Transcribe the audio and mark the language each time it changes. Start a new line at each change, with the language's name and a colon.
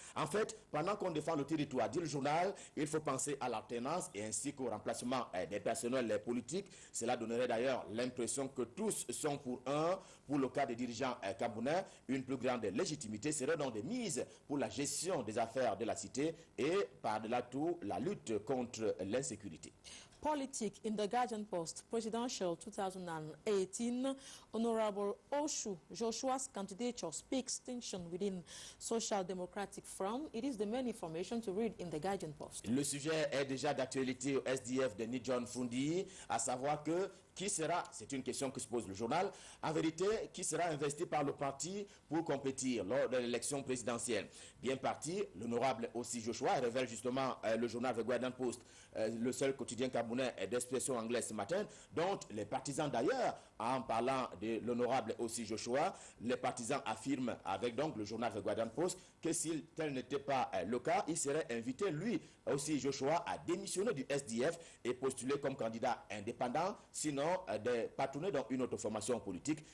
French: En fait, pendant qu'on défend le territoire, dit le journal, il faut penser à l'alternance et ainsi qu'au remplacement des personnels politiques. Cela donnerait d'ailleurs l'impression que tous sont pour un. Pour le cas des dirigeants camerounais, une plus grande légitimité serait donc de mise pour la gestion des affaires de la cité et par-delà tout la lutte contre l'insécurité.
English: Politics in the Guardian Post, Presidential 2018, Honorable Oshu Joshua's candidature speaks tension within Social Democratic Front. It is the main information to read in the Guardian Post.
French: Le sujet est déjà d'actualité au SDF de Nidjon Fundi, à savoir que qui sera, c'est une question que se pose le journal, en vérité, qui sera investi par le parti pour compétir lors de l'élection présidentielle. Bien parti, l'honorable aussi Joshua révèle justement le journal The Guardian Post, le seul quotidien camerounais d'expression anglaise ce matin, dont les partisans d'ailleurs, en parlant de l'honorable aussi Joshua, les partisans affirment avec donc le journal The Guardian Post que si tel n'était pas le cas, il serait invité, lui aussi Joshua, à démissionner du SDF et postuler comme candidat indépendant, sinon de patronner dans une autre formation politique.